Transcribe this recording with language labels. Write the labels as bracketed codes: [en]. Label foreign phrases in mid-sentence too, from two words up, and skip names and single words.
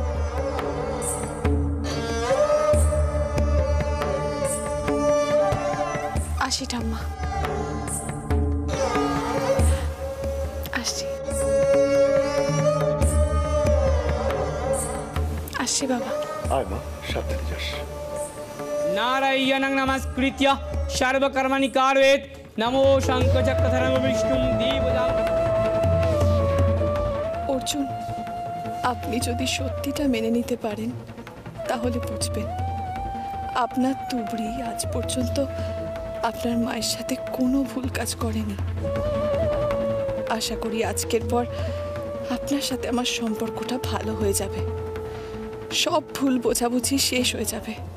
[bn] আসি ঠাম্মা, আসছি। আসছি বাবা। আয় মা, সাবধানে যাস। [sa] नारायणं नमस्कृत्य सर्वकर्मणि कारयेत् नमो शङ्खचक्रधरं विष्णुं देवजां। [bn] অর্জুন, আপনি যদি সত্যিটা মেনে নিতে পারেন তাহলে বুঝবেন আপনার তুবড়ি আজ পর্যন্ত আপনার মায়ের সাথে কোনো ভুল কাজ করেনি। আশা করি আজকের পর আপনার সাথে আমার সম্পর্কটা ভালো হয়ে যাবে, সব ভুল বোঝাবুঝি শেষ হয়ে যাবে।